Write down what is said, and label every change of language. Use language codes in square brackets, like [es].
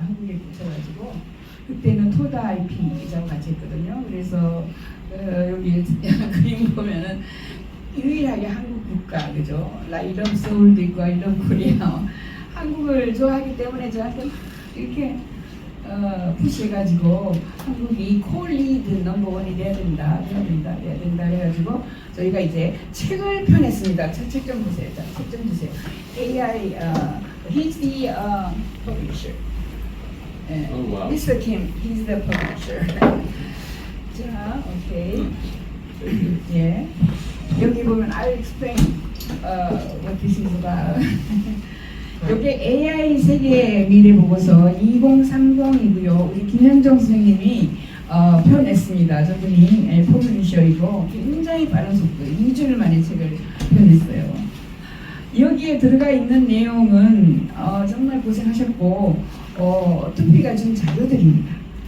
[ko] 한국에 붙여가지고 그때는 토다 IP 기자와 같이 했거든요. 그래서 여기 그림 보면은 유일하게 한국 국가, 그죠? [en] I love [ko] 서울도 있고 I love 코리아. 한국을 좋아하기 때문에 저한테 이렇게 푸시해가지고 한국이 콜리드 넘버원이 돼야 된다 해가지고 저희가 이제 책을 펴냈습니다. 책 좀 보세요. 책 좀 주세요. AI, [en] he's the publisher. Oh, wow. Mr. Kim, he's the publisher. 자, 오케이. 예. [ko] 여기 보면 [en] I'll explain what this is about. [ko] 여기 AI 세계 미래 보고서 2030이고요. 우리 김현정 선생님이 펴냈습니다. 저분이 퍼블리셔이고 굉장히 빠른 속도, 2주일 만에 책을 펴냈어요. 여기에 들어가 있는 내용은 정말 고생하셨고 투피가 준 자료들입니다.